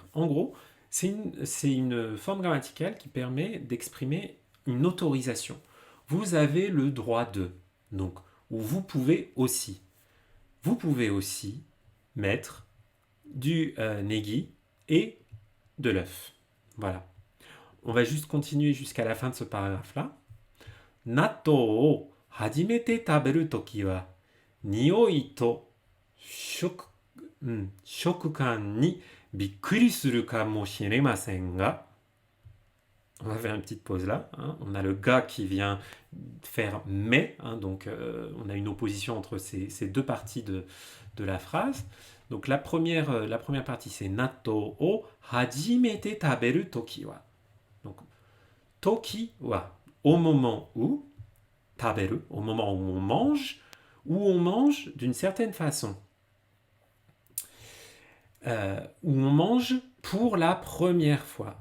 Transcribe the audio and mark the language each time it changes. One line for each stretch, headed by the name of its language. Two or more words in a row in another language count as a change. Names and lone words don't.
French: En gros, c'est une forme grammaticale qui permet d'exprimer une autorisation. Vous avez le droit de, donc, ou vous pouvez aussi. Vous pouvez aussi mettre du negi et de l'œuf. Voilà. On va juste continuer jusqu'à la fin de ce paragraphe-là.
Japanese: 納豆を初めて食べる時は匂いと食感にびっくりするかもしれませんが.
French: On va faire une petite pause là. Hein. On a le ga qui vient faire mais. Hein, donc on a une opposition entre ces deux parties de la phrase. Donc la première partie c'est
Japanese: 納豆を初めて食べる時は.
French: Donc
Japanese: 時は,
French: au moment où, taberu, au moment où on mange d'une certaine façon. où on mange pour la première fois.